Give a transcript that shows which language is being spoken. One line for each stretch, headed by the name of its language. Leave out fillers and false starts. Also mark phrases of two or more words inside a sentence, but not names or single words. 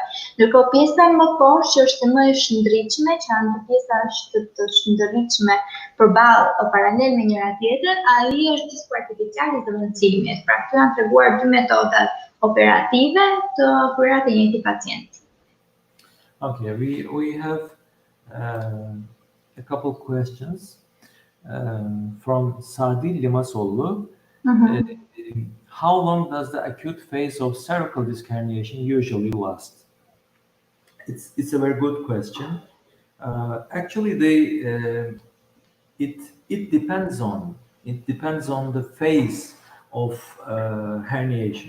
Albanian: Ndërkohë pjesa më poshtë që është më e shndritshme, që janë dy pjesa të shndërritshme përballë paralel me njëra tjetrën, ai është disku artificial i zëvendësimit. Pra këtu janë treguar dy metodat operative të kryer te njëjti pacient.
English: Okay, we have a couple questions from Sadi Limasollu. How long does the acute phase of cervical disc herniation usually last? It's a very good question. Actually, it depends on the phase of herniation.